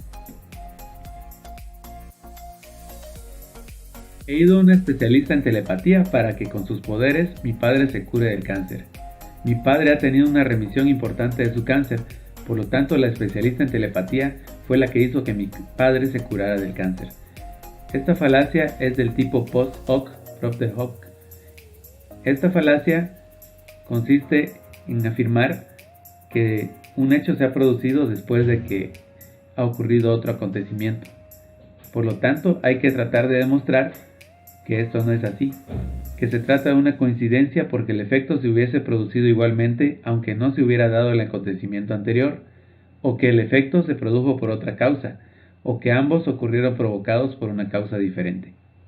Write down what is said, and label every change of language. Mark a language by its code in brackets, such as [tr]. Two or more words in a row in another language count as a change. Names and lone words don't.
[es] He ido a un especialista en telepatía para que con sus poderes mi padre se cure del cáncer. Mi padre ha tenido una remisión importante de su cáncer, Por lo tanto, la especialista en telepatía fue la que hizo que mi padre se curara del cáncer. Esta falacia es del tipo [la] post hoc, propter hoc. [es] Esta falacia consiste en afirmar que un hecho se ha producido después de que ha ocurrido otro acontecimiento. Por lo tanto, hay que tratar de demostrar que esto no es así, que se trata de una coincidencia porque el efecto se hubiese producido igualmente aunque no se hubiera dado el acontecimiento anterior, o que el efecto se produjo por otra causa, o que ambos ocurrieron provocados por una causa diferente.